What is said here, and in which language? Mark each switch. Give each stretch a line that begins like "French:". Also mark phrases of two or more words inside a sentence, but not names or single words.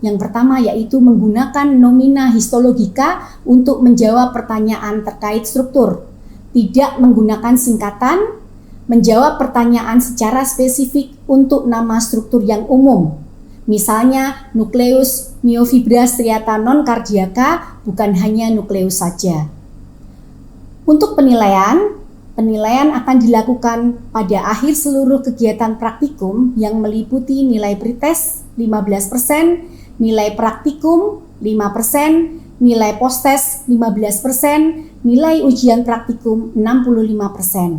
Indonesian: Yang pertama yaitu menggunakan
Latin: nomina histologika
Indonesian: untuk menjawab pertanyaan terkait struktur. Tidak menggunakan singkatan, menjawab pertanyaan secara spesifik untuk nama struktur yang umum. Misalnya nukleus
Latin: myofibra striata non cardiaca
Indonesian: bukan hanya nukleus saja. Untuk penilaian akan dilakukan pada akhir seluruh kegiatan praktikum yang meliputi nilai pretest 15%, nilai praktikum 5%, nilai post-test 15%, nilai ujian praktikum 65%.